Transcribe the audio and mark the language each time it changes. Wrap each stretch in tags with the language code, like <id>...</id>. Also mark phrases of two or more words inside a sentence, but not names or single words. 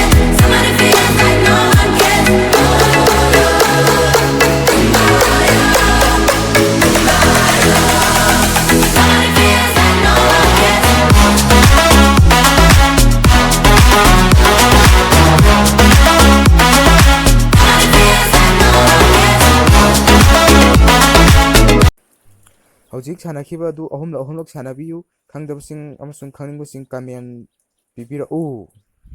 <en>Somebody feels like no one cares. Somebody feels like no one cares. Somebody feels like no one cares.</en> <mni>ꯍꯧꯖꯤꯛ ꯁꯥꯟꯅꯈꯤꯕ ꯑꯗꯨ ꯑꯍꯨꯝꯂꯛ ꯁꯥꯟꯅꯕꯤꯌꯨ ꯈꯪꯗꯕꯁꯤꯡ ꯑꯃꯁꯨꯡ ꯈꯪꯅꯤꯡꯕꯁꯤꯡ ꯀꯃꯦꯟ ꯄꯤꯕꯤꯔꯛꯎ</mni>